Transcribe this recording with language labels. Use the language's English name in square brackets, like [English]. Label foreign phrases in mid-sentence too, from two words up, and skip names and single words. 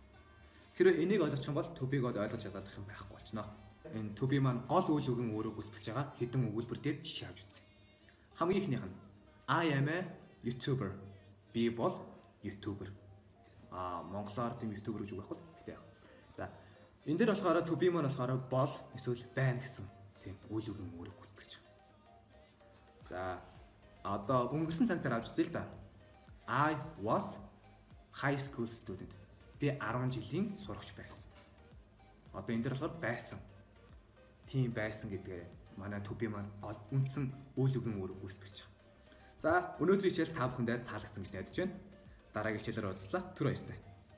[Mongolian] Хэрвээ энийг ойлгох юм бол [English] to be- [Mongolian] г ойлгож чадах юм байхгүй болчихно. Энэ [English] to be [Mongolian] маань гол үйл үгийн өөрөөр гүйцэтгэж байгаа хэдэн өгүүлбэр дээр жишээ авч үзье. Хамгийн ихнийх нь [English] I am a YouTuber. [Mongolian] Би бол YouTuber. Монголоор тийм YouTuber гэж үг байхгүй л гэхдээ яг. За, энэ дээр болохоор [English] to be [Mongolian] маань болохоор бол эсвэл байна гэсэн тийм үйл үгийн өөрөөр гүйцэтгэж байгаа. За, Одоо өнгөрсөн цаг дээр авч үзье л да. [English] I was high school student. [Mongolian] Би 10 жилийн сурагч байсан. Одоо энэ дээр болохоор байсан. Тийм байсан гэдгээр манай [English] to be [Mongolian] маань үндсэн үйл үгийн үүрэг гүйцэтгэж байгаа. За, өнөөдрийн хичээл та бүхэндээ таалагдсан гэж найдаж байна. Дараагийн хичээлээр уулзлаа. Түр баяртай.